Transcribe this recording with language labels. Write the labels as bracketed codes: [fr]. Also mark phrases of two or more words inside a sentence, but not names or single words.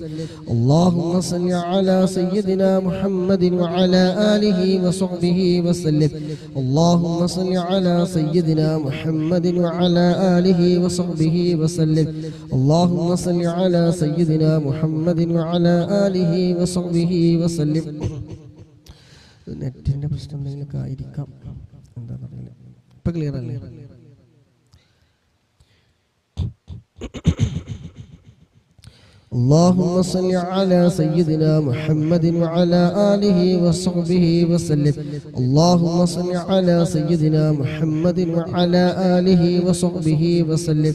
[ar] اللهم صل على سيدنا محمد وعلى آله وصحبه وسلم. اللهم صل على سيدنا محمد وعلى آله وصحبه وسلم. اللهم صل على سيدنا محمد وعلى آله وصحبه وسلم. [ml] നെറ്റിൻ്റെ പ്രശ്നം എന്തെങ്കിലുമൊക്കെ ആയിരിക്കാം, എന്താണെന്നറിയില്ല. ഇപ്പം ക്ലിയർ അല്ലേ? [ar] اللهم صل على سيدنا محمد وعلى آله وصحبه وسلم. اللهم صل على سيدنا محمد وعلى آله وصحبه وسلم.